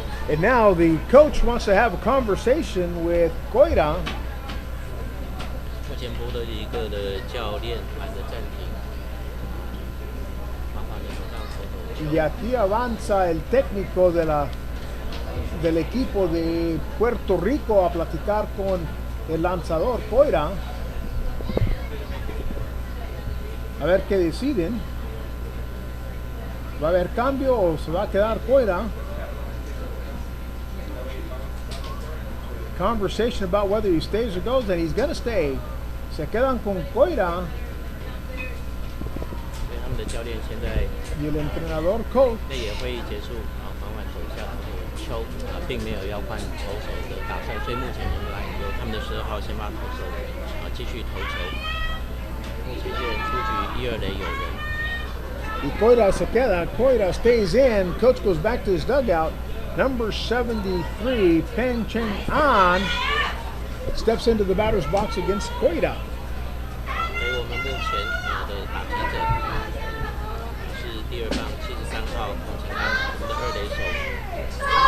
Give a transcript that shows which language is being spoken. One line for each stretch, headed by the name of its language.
English: And now the coach wants to have a conversation with Koida.
Chinese: 目前波多黎各的教练按着暂停，麻烦你手上手头的球。
Spanish: Y aquí avanza el técnico del equipo de Puerto Rico a platicar con el lanzador Koida. A ver qué deciden. ¿Va a haber cambio o se va a quedar Koida?
English: Conversation about whether he stays or goes, and he's going to stay.
Spanish: Se quedan con Koida.
Chinese: 他们的教练现在
Spanish: Y el entrenador coach
Chinese: 内野会议结束，缓缓走下丘，并没有要换投手的打算，所以目前仍然由他们的12号先发投手继续投球。目前一人出局，1、2垒有人。
Spanish: Y Koida se queda.
English: Koida stays in. Coach goes back to his dugout. Number 73, Peng Cheng An, steps into the batter's box against Koida.
Chinese: 所以我们目前的打击者是第二棒73号彭承安，我们的2垒手。